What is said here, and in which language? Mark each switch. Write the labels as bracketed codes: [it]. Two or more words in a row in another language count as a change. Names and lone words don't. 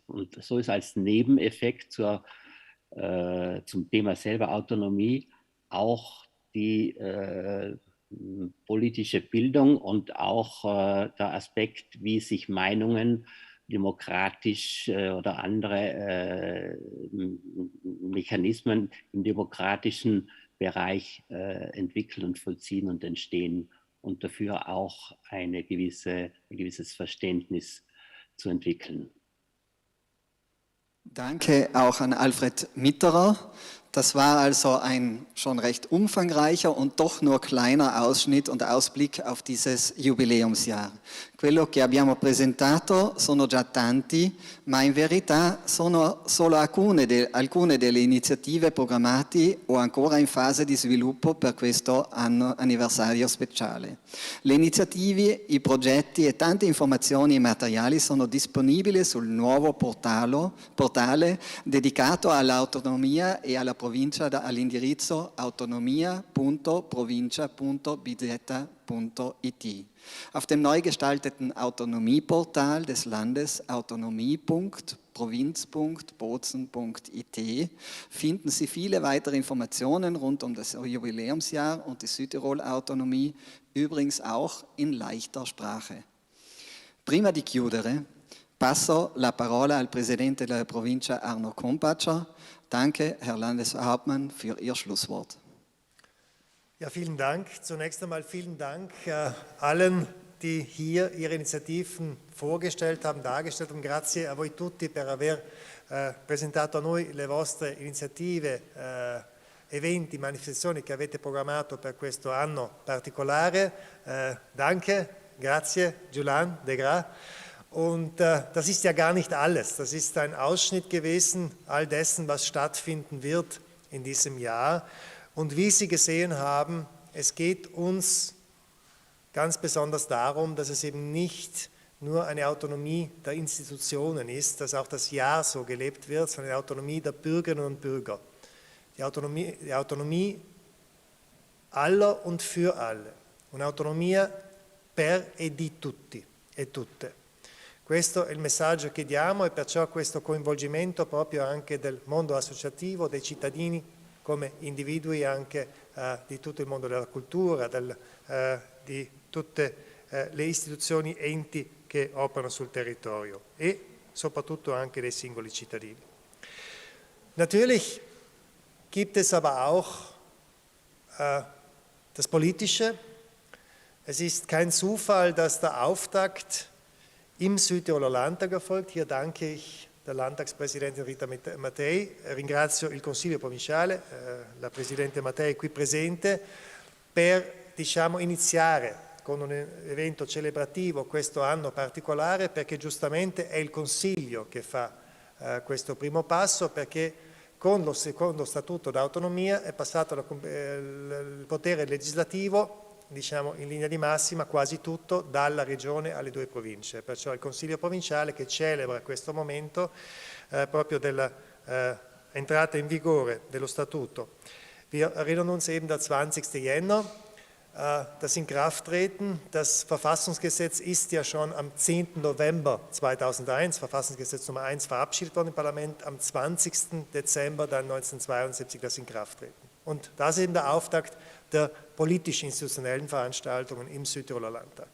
[de] Und so ist als Nebeneffekt zum Thema selber Autonomie auch die politische Bildung und auch der Aspekt, wie sich Meinungen demokratisch oder andere Mechanismen im demokratischen Bereich entwickeln und vollziehen und entstehen, und dafür auch ein gewisses Verständnis zu entwickeln. Danke auch an Alfred Mitterer. Das war also ein schon recht umfangreicher und doch nur kleiner Ausschnitt und Ausblick auf dieses Jubiläumsjahr. [it] Quello che abbiamo presentato sono già tanti, ma in verità sono solo alcune delle iniziative programmate o ancora in fase di sviluppo per questo anniversario speciale. Le iniziative, i progetti e tante informazioni e materiali sono disponibili sul nuovo portale dedicato all'autonomia e alla provincia all'indirizzo autonomia.provincia.bz.it. [de] Auf dem neu gestalteten Autonomieportal des Landes autonomie.provinz.bozen.it finden Sie viele weitere Informationen rund um das Jubiläumsjahr und die Südtirol-Autonomie, übrigens auch in leichter Sprache. [it] Prima di chiudere, passo la parola al Presidente della Provincia Arno Kompatscher. [de] Danke, Herr Landeshauptmann, für Ihr Schlusswort. Ja, vielen Dank. Zunächst einmal vielen Dank allen, die hier ihre Initiativen vorgestellt haben, dargestellt haben. [it] Grazie a voi tutti per aver presentato a noi le vostre iniziative, eventi, manifestazioni che avete programmato per questo anno particolare. [de] Danke, grazie, Julian de Gra. Und das ist ja gar nicht alles. Das ist ein Ausschnitt gewesen all dessen, was stattfinden wird in diesem Jahr. Und wie Sie gesehen haben, es geht uns ganz besonders darum, dass es eben nicht nur eine Autonomie der Institutionen ist, dass auch das Jahr so gelebt wird, sondern eine Autonomie der Bürgerinnen und Bürger. Die Autonomie aller und für alle. [it] Un'autonomia per e di tutti e tutte. Questo è il messaggio che diamo, e perciò questo coinvolgimento proprio anche del mondo associativo, dei cittadini come individui anche di tutto il mondo della cultura, di tutte le istituzioni e enti che operano sul territorio e soprattutto anche dei singoli cittadini. [de] Natürlich gibt es aber auch das Politische, Es ist kein Zufall, dass der Auftakt im Südtiroler Landtag erfolgt. Hier danke ich der Landtagspräsidentin Rita Mattei, [it] ringrazio il Consiglio Provinciale, la Presidente Mattei qui presente, per iniziare con un evento celebrativo questo anno particolare, perché giustamente è il Consiglio che fa questo primo passo, perché con lo secondo Statuto d'autonomia è passato il potere legislativo, diciamo in linea di massima, quasi tutto dalla Regione alle 2 province. Perciò il Consiglio Provinciale che celebra questo momento proprio dell'entrata in vigore dello Statuto. [de] Wir erinnern uns eben der 20. Jänner, das Inkrafttreten. Das Verfassungsgesetz ist ja schon am 10. November 2001, Verfassungsgesetz Nummer 1, verabschiedet worden im Parlament, am 20. Dezember dann 1972 das Inkrafttreten. Und das ist eben der Auftakt der politisch-institutionellen Veranstaltungen im Südtiroler Landtag.